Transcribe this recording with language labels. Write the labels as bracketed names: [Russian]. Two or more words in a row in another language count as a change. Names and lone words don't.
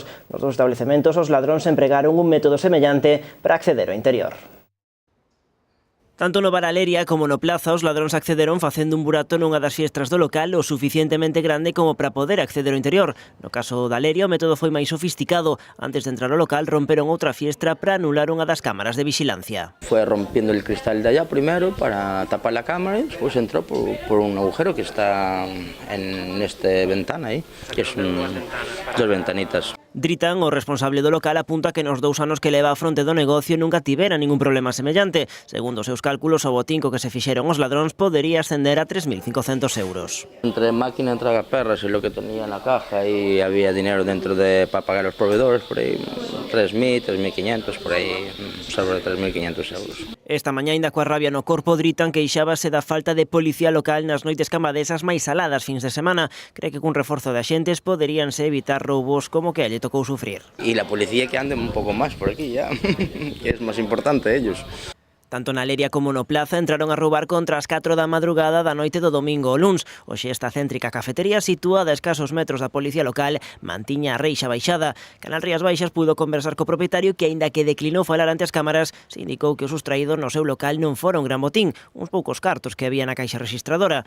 [Galician] Nos dous establecementos os ladróns empregaron un método semellante para acceder ao interior. Tanto no bar Aleria como no Plaza os ladróns accederon facendo un burato nunha das fiestras do local o suficientemente grande como para poder acceder ao interior. No caso da Aleria o método foi máis sofisticado. Antes de entrar ao local romperon outra fiestra para anular unha das cámaras de vigilancia. [Spanish] Fue rompiendo el cristal de allá primero para tapar la cámara y después entró por un agujero que está en esta ventana ahí, que es dos ventanitas. [Galician] Dritan, o responsable do local, apunta que nos 2 anos que leva a fronte do negocio nunca tivera ningún problema semellante. Segundo os seus cálculos, o botín co que se fixeron os ladróns podería ascender a 3.500 euros. [Spanish] Entre máquina de tragaperras y lo que tenía en la caja, y había dinero dentro para pagar a los proveedores, por ahí 3.000, 3.500, por ahí sobre 3.500 euros. [Galician] Esta mañá, ainda coa rabia no corpo, Dritan queixábase da falta de policía local nas noites cambadesas máis saladas fins de semana. Cree que cun reforzo de axentes poderíanse evitar roubos como que a lle tocou sufrir. [Spanish] Y la policía que ande un poco más por aquí ya, que es más importante ellos. [Galician] Tanto na Aleria como no Plaza entraron a roubar contra as 4 da madrugada da noite do domingo ao luns. Hoxe esta céntrica cafetería situada a escasos metros da policía local mantiña a reixa baixada. Canal Rías Baixas pudo conversar co propietario que, aínda que declinou falar ante as cámaras, se indicou que os sustraídos no seu local non fora un gran botín, uns poucos cartos que había na caixa registradora.